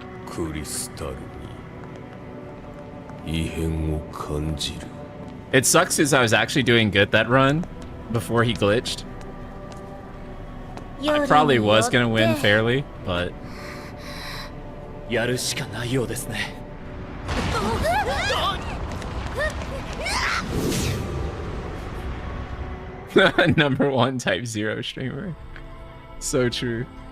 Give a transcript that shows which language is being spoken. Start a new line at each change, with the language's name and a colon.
Japanese: クリスタルに異変を感じる。
English: It sucks because I was actually doing good that run before he glitched. I probably was gonna win fairly, but
Japanese: やるしかないようですね。
English: number 1 Type-0 streamer. So true.